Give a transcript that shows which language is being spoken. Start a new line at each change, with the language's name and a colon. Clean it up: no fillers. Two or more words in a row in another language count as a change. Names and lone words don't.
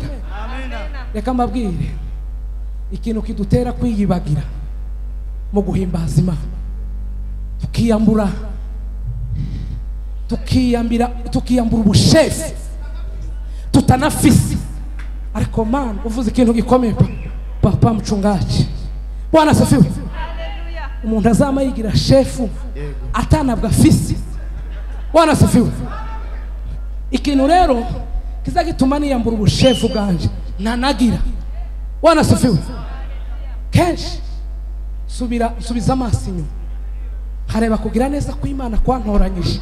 Rundi: Reka mbabwire ikintu kidutera kwiyibagira mu guhimbaza Imana, tukiyambura ubushefu tutanafise. Ariko man uvuze ikintu gikomeye
Swahili: papa mchungaji. Bwana asifiwe,
Rundi: umuntu azama yigira shefu atanabwa fisi.
Swahili: Bwana asifiwe,
Rundi: ikintu rero kizagituma niyambura ubushefu bwanje ntanagira.
Swahili: Bwana asifiwe,
Rundi: kenshi subiza amaso inyuma, hareba kugira neza ko Imana kwantoranyije.